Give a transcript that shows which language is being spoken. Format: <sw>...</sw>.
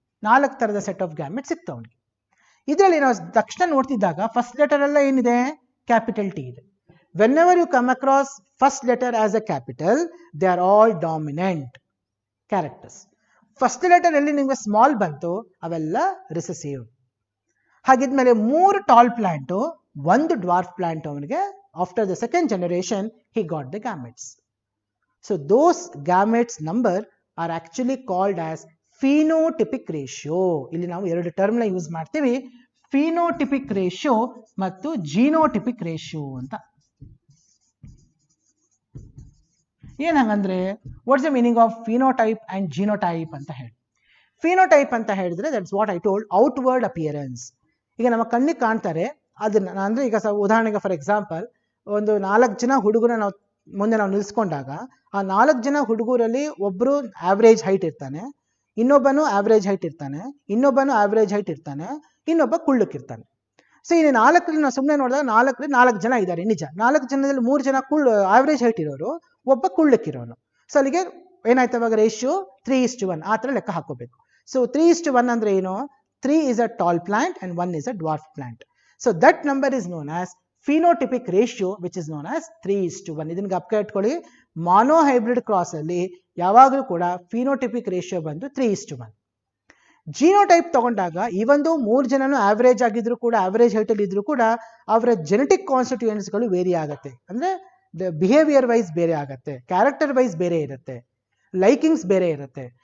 <kn>4 ಥರದ set of gamete ಸಿಕ್ತು ಅವನಿಗೆ. ಇದರಲ್ಲಿ ನಾವು ತಕ್ಷಣ ನೋಡ್ತಿದ್ದಾಗ ಫಸ್ಟ್ ಲೆಟರ್ ಎಲ್ಲ ಏನಿದೆ, ಕ್ಯಾಪಿಟಲ್ ಟಿ ಇದೆ.</kn> <en>Whenever you come across first letter as a capital, they are all dominant characters.</en> <kn>First letter ಎಲ್ಲಿ ನಿಮಗೆ ಸ್ಮಾಲ್ ಬಂತು ಅವೆಲ್ಲ recessive. ಹಾಗಿದ್ಮೇಲೆ 3 tall plant, 1 dwarf plant ಅವನಿಗೆ.</kn> <en>After the second generation, he got the gametes. So those gametes number are actually called as phenotypic ratio.</en> <kn>ಇಲ್ಲಿ ನಾವು ಎರಡು ಟರ್ಮ್ನ use ಮಾಡ್ತೀವಿ, phenotypic ratio ಮತ್ತು ಜಿನೋಟಿಪಿಕ್ ರೇಷಿಯೋ ಅಂತ. ಏನ್ ಹಂಗಂದ್ರೆ,</kn> <en>What's the meaning of phenotype and genotype ಅಂತ ಹೇಳಿ.</en> <kn>ಫಿನೋಟೈಪ್ ಅಂತ ಹೇಳಿದ್ರೆ</kn> <en>That's what I told, outward appearance.</en> <kn>ಈಗ ನಮ್ಮ ಕಣ್ಣಿಗೆ ಕಾಣ್ತಾರೆ ಅದನ್ನ, ಅಂದ್ರೆ ಈಗ ಉದಾಹರಣೆಗೆ ಫಾರ್ ಎಕ್ಸಾಂಪಲ್ ಒಂದು 4 ಜನ ಹುಡುಗನ ನಾವು ಮುಂದೆ ನಾವು ನಿಲ್ಸ್ಕೊಂಡಾಗ ಆ 4 ಜನ ಹುಡುಗರಲ್ಲಿ ಒಬ್ರು ಆವ್ರೇಜ್ ಹೈಟ್ ಇರ್ತಾನೆ, ಇನ್ನೊಬ್ಬನು ಆವ್ರೇಜ್ ಹೈಟ್ ಇರ್ತಾನೆ, ಇನ್ನೊಬ್ಬನು ಆವ್ರೇಜ್ ಹೈಟ್ ಇರ್ತಾನೆ, ಇನ್ನೊಬ್ಬ ಕುಳ್ಳಕ್ಕಿರ್ತಾನೆ. ಸೊ ಇಲ್ಲಿ 4 ನಾವು ಸುಮ್ಮನೆ ನೋಡಿದಾಗ 4 ಜನ ಇದ್ದಾರೆ ನಿಜ. 4 ಜನದಲ್ಲಿ 3 ಜನ ಆವ್ರೇಜ್ ಹೈಟ್ ಇರೋರು, ಒಬ್ಬ ಕುಳ್ಳಕ್ಕಿರೋನು. ಸೊ ಅಲ್ಲಿಗೆ ಏನಾಯ್ತು ಅವಾಗ ರೇಷಿಯೋ 3:1 ಆ ಥರ ಲೆಕ್ಕ ಹಾಕೋಬೇಕು. ಸೊ 3:1 ಅಂದ್ರೆ ಏನು,</kn> <en>3 is a tall plant and 1 is a dwarf plant. So that number is known as phenotypic ratio, which is known as 3:1.</en> <kn>ಇದನ್ನ ಜ್ಞಾಪಕ ಇಟ್ಕೊಳ್ಳಿ. ಮಾನೋಹೈಬ್ರಿಡ್ ಕ್ರಾಸ್ ಅಲ್ಲಿ ಯಾವಾಗಲೂ ಕೂಡ ಫಿನೋಟಿಪಿಕ್ ರೇಷಿಯೋ ಬಂದು 3:1. ಜಿನೋಟೈಪ್ ತಗೊಂಡಾಗ ಇವೊಂದು 3 ಜನನು ಆವರೇಜ್ ಆಗಿದ್ರು ಕೂಡ, ಆವರೇಜ್ ಹೈಟ್ ಅಲ್ಲಿ ಇದ್ರು ಕೂಡ ಅವರ ಜೆನೆಟಿಕ್ ಕಾನ್ಸ್ಟಿಟ್ಯೂಯೆಂಟ್ಸ್ ಗಳು ವೇರಿ ಆಗುತ್ತೆ. ಅಂದ್ರೆ ಬಿಹೇವಿಯರ್ ವೈಸ್ ಬೇರೆ ಆಗುತ್ತೆ, ಕ್ಯಾರೆಕ್ಟರ್ ವೈಸ್ ಬೇರೆ ಇರುತ್ತೆ, ಲೈಕಿಂಗ್ಸ್ ಬೇರೆ ಇರುತ್ತೆ.</kn>